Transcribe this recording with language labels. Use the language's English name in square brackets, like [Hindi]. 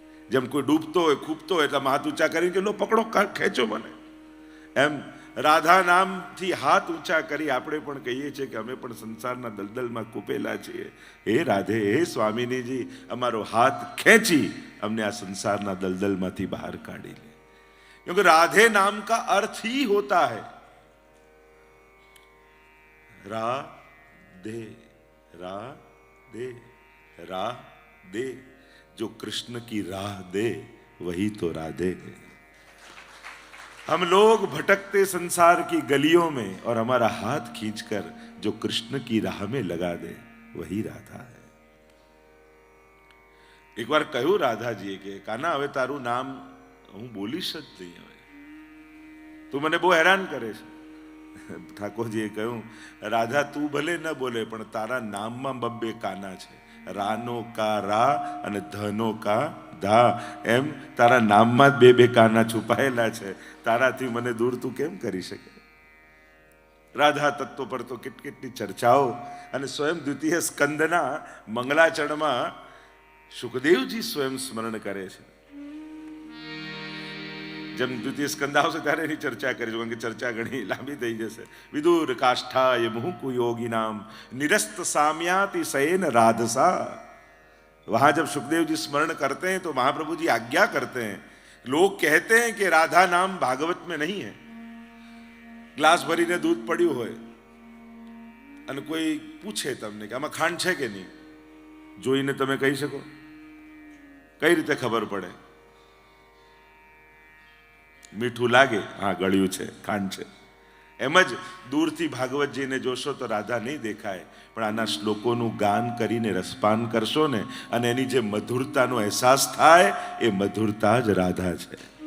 [Gujarati] જેમ કોઈ ડૂબતો હોય, ખૂબતો હોય, એટલે હાથ ઊંચા કરીને કે લો પકડો, ખેંચો મને, એમ રાધા નામથી હાથ ઊંચા કરી આપણે પણ કહીએ છીએ કે અમે પણ સંસારના દલદલમાં ખૂપેલા છીએ, હે રાધે, હે સ્વામિનીજી અમારો હાથ ખેંચી અમને આ સંસારના દલદલમાંથી બહાર કાઢી લે. [Hindi] क्योंकि राधे नाम का अर्थ ही होता है राधे, राधे, राधे. जो कृष्ण की राह दे वही तो राधे है. हम लोग भटकते संसार की गलियों में और हमारा हाथ खींचकर जो कृष्ण की राह में लगा दे वही राधा है. एक बार [Gujarati] કહ્યું રાધાજીએ કે કાના હવે તારું નામ હું બોલીશ જ નહીં, હવે તું મને બહુ હેરાન કરે છે. ઠાકોરજીએ કહ્યું રાધા તું ભલે ન બોલે પણ તારા નામમાં બબ્બે કાના છે, રાનો કા રા અને ધનો કા ધા, એમ તારા નામમાં જ બે કાના છુપાયેલા છે. તારાથી મને દૂર તું કેમ કરી શકે? રાધા તત્વ પર તો કેટલી ચર્ચાઓ, અને સ્વયં દ્વિતીય સ્કંદના મંગલાચરણમાં સુખદેવજી સ્વયં સ્મરણ કરે છે. જેમ દ્વિતીય સ્કંદ આવશે ત્યારે એની ચર્ચા કરીશું, કારણ કે ચર્ચા ઘણી લાંબી થઈ જશે. [Sanskrit] વિદુર કાષ્ઠાય મુહુકુ યોગી નામ નિરસ્ત साम्याति शयन राधसा. [Hindi] वहां जब सुखदेव जी स्मरण करते हैं तो महाप्रभु जी आज्ञा करते हैं. लोग कहते हैं कि राधा नाम भागवत में नहीं है. [Gujarati] ग्लास भरीने दूध પડ્યું હોય અને કોઈ પૂછે તમને કે આમાં ખાંડ છે કે નહીં, જોઈને તમે કહી શકો? કઈ રીતે ખબર પડે? મીઠું લાગે, હા ગળ્યું છે, ખાંડ છે. એમ જ દૂરથી ભાગવતજીને જોશો તો રાધા નહીં દેખાય, પણ આના શ્લોકોનું ગાન કરીને રસપાન કરશો ને, અને એની જે મધુરતાનો અહેસાસ થાય, એ મધુરતા જ રાધા છે.